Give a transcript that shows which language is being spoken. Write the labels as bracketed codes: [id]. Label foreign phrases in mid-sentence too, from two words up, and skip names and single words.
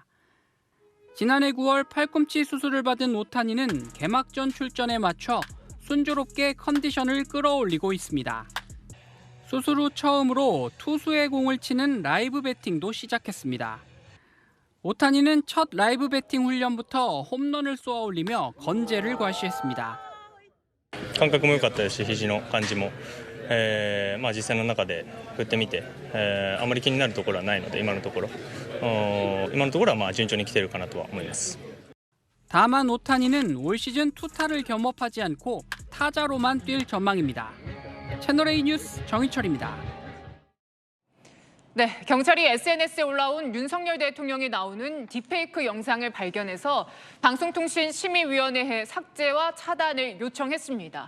[ko] 지난해 9월 팔꿈치 수술을 받은 오타니는 개막전 출전에 맞춰 순조롭게 컨디션을 끌어올리고 있습니다. 수술 후 처음으로 투수의 공을 치는 라이브 배팅도 시작했습니다. 오타니는 첫 라이브 배팅 훈련부터 홈런을 쏘아올리며 건재를 과시했습니다. [ja] 感覚も良かったですし、肘の感じも、実際の中で振ってみて、あまり気になるところはないので今のところは順調に来ているかなとは思います。 [ko] 다만 오타니는 올 시즌 투타를 겸업하지 않고 타자로만 뛸 전망입니다. 채널A 뉴스 정희철입니다. 네, 경찰이 SNS에 올라온 윤석열 대통령이 나오는 딥페이크 영상을 발견해서 방송통신심의위원회에 삭제와 차단을 요청했습니다.